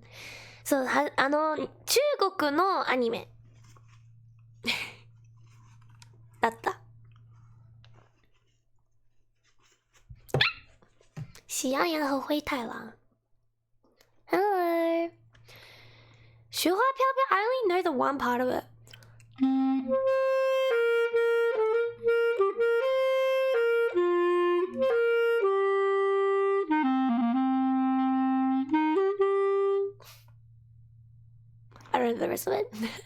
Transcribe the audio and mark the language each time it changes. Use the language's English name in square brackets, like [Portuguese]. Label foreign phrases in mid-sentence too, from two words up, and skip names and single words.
[Japanese] そう、中国のアニメだった。 [Chinese] 喜羊羊和灰太狼。Hello. 雪花飘飘 [English] I only know the one part of it. I don't know the rest of it.